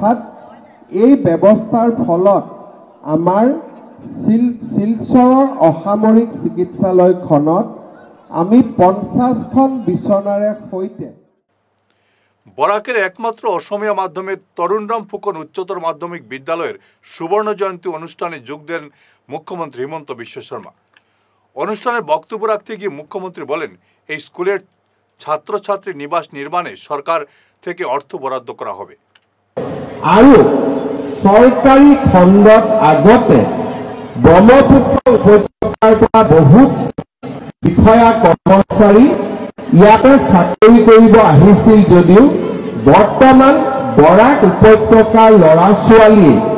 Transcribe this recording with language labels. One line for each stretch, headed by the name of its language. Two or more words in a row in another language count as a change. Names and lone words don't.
Assamese: অৰ্থাৎ এই ব্যৱস্থাৰ ফলত আমাৰ শিলচৰৰ অসামৰিক চিকিৎসালয়খনত আমি 50খন বিচনাৰে সৈতে
Bangla: বরাকের একমাত্র অসমীয়া মাধ্যমের তরুণরাম ফুকন উচ্চতর মাধ্যমিক বিদ্যালয়ের সুবর্ণ জয়ন্তী অনুষ্ঠানে যোগ দেন মুখ্যমন্ত্রী হিমন্ত বিশ্ব শর্মা। অনুষ্ঠানে বক্তব্য রাখতে গিয়ে মুখ্যমন্ত্রী বলেন, এই স্কুলের ছাত্রছাত্রী নিবাস নির্মাণে সরকার থেকে অর্থ বরাদ্দ করা হবে।
Assamese: আৰু চৰকাৰী খণ্ডত আগতে ব্ৰহ্মপুত্ৰ উপত্যকাৰ পৰা বহুত বিষয়া কৰ্মচাৰী ইয়াতে চাকৰি কৰিব আহিছিল যদিও বৰ্তমান বৰাক উপত্যকাৰ ল'ৰা ছোৱালীয়ে